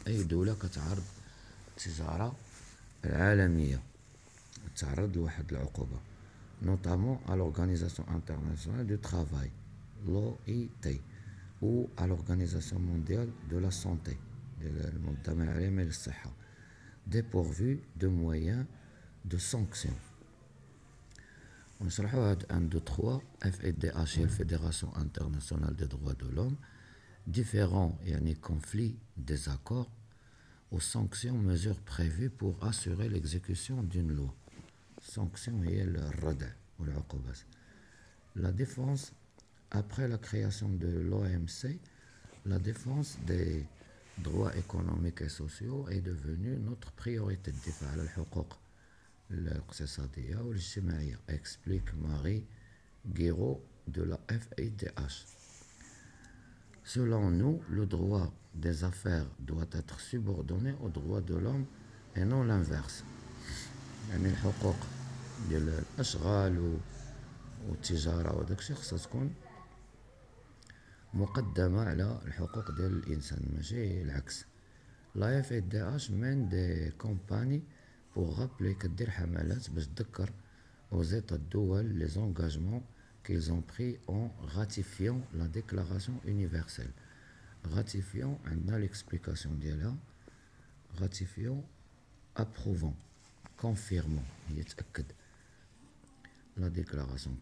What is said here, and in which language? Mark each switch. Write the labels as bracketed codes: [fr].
[ar] أي دولة كتعرض التجارة العالمية تعرض لواحد العقوبة، [fr] notamment à l'Organisation internationale du travail، l'OIT، ou à l'Organisation mondiale de la santé، [ar] المنظمة العالمية للصحة، [fr] dépourvu de moyens de sanction. [ar] ونشرحوا هاد 1 2 3. FIDH هي الفيدراسيون انترناسيونال دي droits de l'homme. [fr] Différents يعني conflits, désaccords aux sanctions, mesures prévues pour assurer l'exécution d'une loi. [ar] Sanction هي الردع والعقوبات. [fr] La défense. Après la création de l'OMC, la défense des droits économiques et sociaux est devenue notre priorité. [ar] الدفاع على الحقوق الاقتصادية والاجتماعية، [fr] explique [ar] Marie Guiraud de la FIDH. [fr] Selon nous, le droit des affaires doit être subordonné aux droits de l'homme et non l'inverse. [ar] يعني الحقوق ديال الأشغال والتجارة وداكشي خصها تكون مقدمة على الحقوق ديال الإنسان، ماشي العكس. [fr] La FIDH mène des campagnes pour rappeler، [ar] كدير حملات باش تذكر [fr] aux États [ar] الدول [fr] les engagements qu'ils ont pris en ratifiant la Déclaration universelle. Ratifiant, on a l'explication d'elle, ratifiant, approuvant, confirmant, la déclaration.